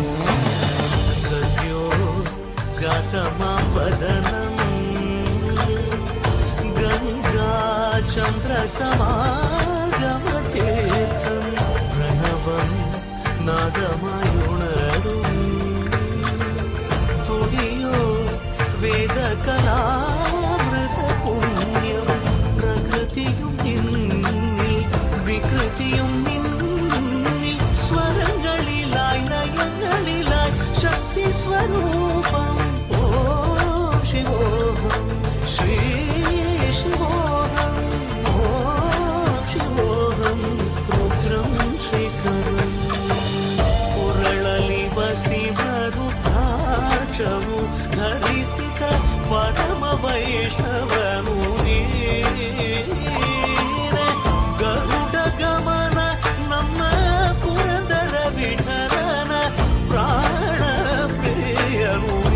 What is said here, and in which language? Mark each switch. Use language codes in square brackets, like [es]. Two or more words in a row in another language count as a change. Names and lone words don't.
[sa] ಸದ್ಯೋ ಜಾತಮಾವದನಂ ಗಂಗಾ ಚಂದ್ರ ಸಮಾಗಮತೀರ್ಥಂ ಪ್ರಣವಂ ನಾದಮಯುಣರು ತುಡಿಯೋ ವೇದ ಕಲಾಮೃತ [ml] പുണ്യം പ്രകൃതിയും നിന്നിൽ വികൃതിയും നിന്നിൽ സ്വരങ്ങളിലായി നയങ്ങളിലായി ശക്തി സ്വരൂപം. [sa] ഓം ശിവോഹം ശ്രീ ശിവോഹം ഓം ശിവോഹം രുദ്രം ശേഖരം. [kn] ಕುರಳಲಿ ವಸಿವ ರುದ್ರಾಕ್ಷವು ಧರಿಸಿದ ಪರಮ ವೈಷ್ಣವನು ಗರುಡ ಗಮನ ನಮ್ಮ ಪುರಂದರ ವಿಠಲನ ಪ್ರಾಣ ಪ್ರಿಯನು.